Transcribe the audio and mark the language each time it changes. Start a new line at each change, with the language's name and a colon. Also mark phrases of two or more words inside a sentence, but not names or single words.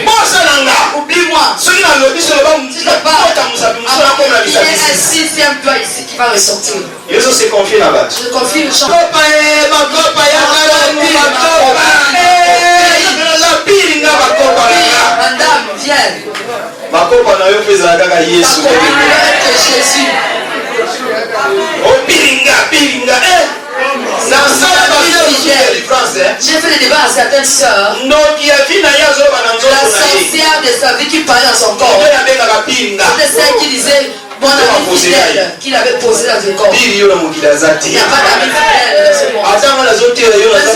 French: Oublie-moi. Si je te parle, il y a un sixième doigt ici qui va ressortir. Je confie le chant. Madame, viens.
Lingala: Makopa na yo pesa kaka Yesu.
French: Jésus. Oh piringa.
Lingala: Na sala
French: j'ai fait des débats à certaines sœurs. La sorcière de sa vie qui parlait dans son corps. C'était celle qui disait mon ami fidèle qu'il avait posé dans le corps. Il n'y a pas d'ami fidèle dans ce monde.